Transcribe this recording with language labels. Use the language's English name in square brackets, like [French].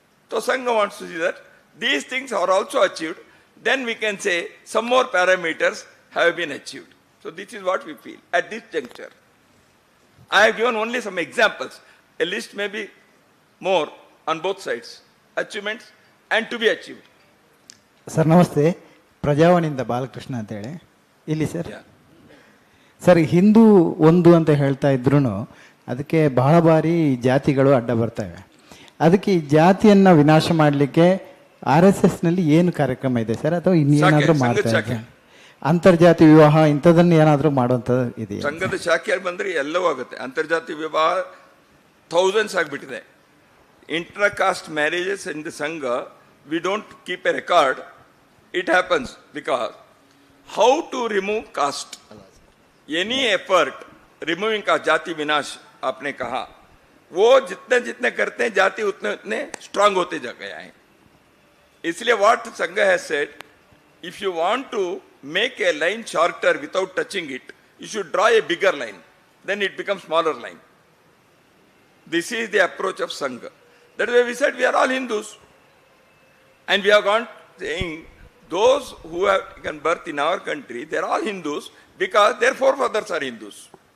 [English] So Sangha wants to see that these things are also achieved, then we can say some more parameters have been achieved. So this is what we feel at this juncture. I have given only some examples. A list may be more on both sides. Achievements and to be achieved. [Kannada] Sir ನಮಸ್ತೆ, ಪ್ರಜಾವಾಣಿಯಿಂದ ಬಾಲಕೃಷ್ಣ ಅಂತೇಳಿ ಇಲ್ಲಿ sir. Sir, Hindu ಒಂದು ಅಂತ ಹೇಳ್ತಾ ಇದ್ರು ಅದಕ್ಕೆ ಬಹಳ ಬಾರಿ ಜಾತಿಗಳು ಅಡ್ಡ ಬರ್ತವೆ. ಅದಕ್ಕೆ ಈ ಜಾತಿಯನ್ನ ವಿನಾಶ ಮಾಡಲಿಕ್ಕೆ RSS ನಲ್ಲಿ ಏನು ಕಾರ್ಯಕ್ರಮ ಇದೆ ಸರ್, ಅಥವಾ ಇನ್ನೇನಾದ್ರೂ ಮಾಡ್ತಾ ಇದ್ದಾರೆ? ಅಂತರ್ಜಾತಿ ವಿವಾಹ ಇಂಥದನ್ನ ಏನಾದರೂ ಮಾಡುವಂಥದ್ದು ಇದೆಯಾ? ಸಂಘದ ಶಾಖೆ ಬಂದ್ರೆ ಎಲ್ಲವೂ ಆಗುತ್ತೆ. ಅಂತರ್ಜಾತಿ ವಿವಾಹ ಥೌಸಂಡ್ಸ್ ಆಗಿಬಿಟ್ಟಿದೆ. [English] Inter caste marriages in the Sangh, we don't keep a record. It happens because how to remove caste? Any effort removing caste, [Hindi] जाति विनाश आपने कहा, वो जितने जितने करते हैं जाति उतने उतने स्ट्रांग होते जा गया है. इसलिए [English] what Sangha has said, if you want to make a line shorter without touching it, you should draw a bigger line. Then it becomes smaller line. This is the approach of Sangha. That is why we said we are all Hindus. And we have gone saying those who have taken birth in our country, they are all Hindus because their forefathers are Hindus.